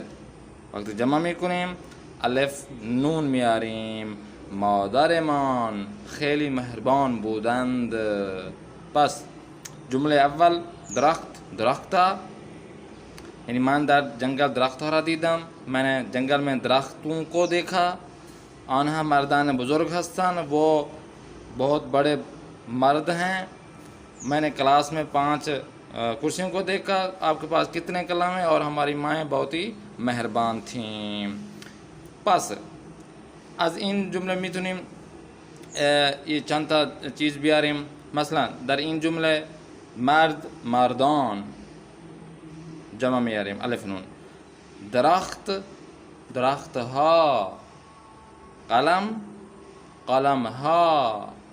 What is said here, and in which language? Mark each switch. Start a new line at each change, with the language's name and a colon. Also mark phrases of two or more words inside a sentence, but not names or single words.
Persian: وقتی جمع میکنیم الف نون میاریم مادرمان خیلی مهربان بودند. پس جمله اول درخت یعنی من در جنگل درخت ها را دیدم.
Hindi: मैंने जंगल में درختوں को देखा.
Persian: آنها مردان بزرگ هستند.
Hindi: वो बहुत बड़े मर्द हैं. मैंने क्लास में 5 कुर्सियों को देखा. आपके पास कितने कलम हैं? और हमारी माएँ बहुत ही मेहरबान थीं.
Persian: پس از این جمله میتونیم یه چند تا چیز بیاریم. مثلا در این جمله مردان جمع میاریم الف نون. درخت ها. قلم ها.